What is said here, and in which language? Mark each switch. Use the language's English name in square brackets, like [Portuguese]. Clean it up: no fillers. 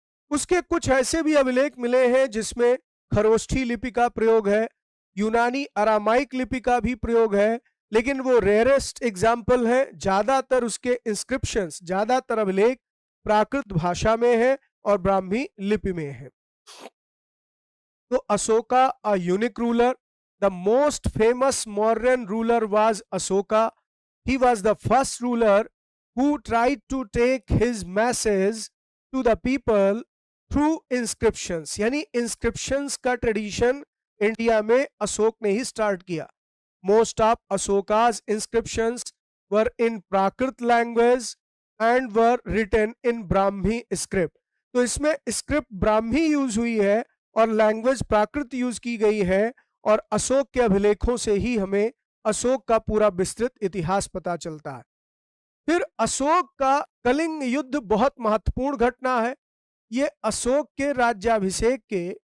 [Hindi] उसके कुछ ऐसे भी अभिलेख मिले हैं जिसमें खरोष्ठी लिपि का प्रयोग है, यूनानी अरामाइक लिपि का भी प्रयोग है, लेकिन वो रेयरेस्ट एग्जाम्पल है। ज्यादातर उसके इंस्क्रिप्शंस, ज्यादातर अभिलेख प्राकृत भाषा में है और ब्राह्मी लिपि में है। [English] तो Ashoka, a unique ruler, the most famous Mauryan ruler was Ashoka. He was the first ruler who tried to take his message to the people through inscriptions। [Hindi] यानी inscriptions का ट्रेडिशन इंडिया में अशोक ने ही स्टार्ट किया। [English] Most of Ashoka's inscriptions were in Prakrit language and were written in Brahmi script। [Hindi] तो इसमें script Brahmi use हुई है और लैंग्वेज प्राकृत यूज की गई है, और अशोक के अभिलेखों से ही हमें अशोक का पूरा विस्तृत इतिहास पता चलता है। फिर अशोक का कलिंग युद्ध बहुत महत्वपूर्ण घटना है। ये अशोक के राज्याभिषेक के